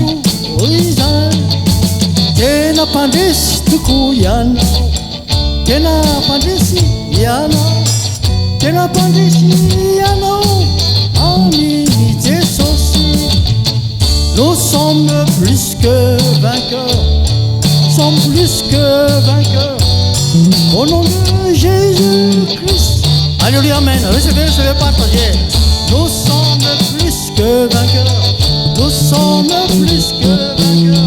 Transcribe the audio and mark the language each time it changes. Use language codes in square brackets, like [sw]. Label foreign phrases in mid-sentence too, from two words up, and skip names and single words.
[mg] izany, tena mpandresy tokoa ianao, tena mpandresy ianao, tena mpandresy ianao amin'ny Jesosy. [fr] Nous sommes plus que vainqueurs, sommes plus que vainqueurs au nom de Jésus-Christ. Alléluia, amen. Recevez, partagez. Nous sommes plus que vainqueurs. Nous sommes plus que vainqueurs.